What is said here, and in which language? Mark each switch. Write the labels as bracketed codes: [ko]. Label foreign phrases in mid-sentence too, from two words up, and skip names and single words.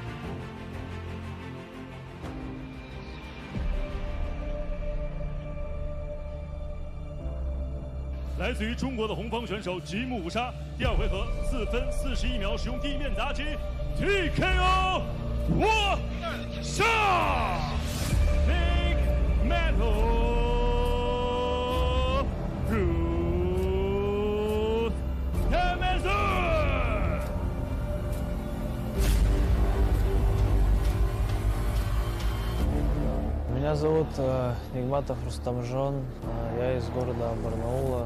[zh] 来自于中国的红方选手吉姆武沙，第2回合4分41秒使用地面砸击 TKO 活下 Negmatov Rustamzhon。 [ru] Меня зовут Негmatov Rustamzhon, я из города Барнаула.